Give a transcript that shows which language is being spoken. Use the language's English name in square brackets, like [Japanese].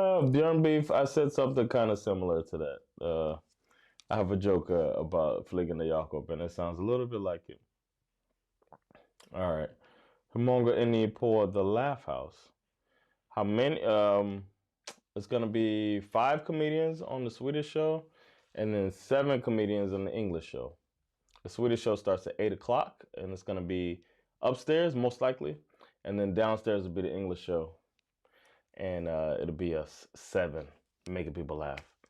[English] Bjorn Beef, I said something kind of similar to that. I have a joke about Fliggande Jakob, and it sounds a little bit like it. All right. [Swedish] Hur många är ni på The Laugh House? [English] How many? It's gonna be 5 comedians on the Swedish show, and then 7 comedians on the English show. The Swedish show starts at 8 o'clock, and it's gonna be upstairs most likely, and then downstairs will be the English show, and it'll be us 7 making people laugh.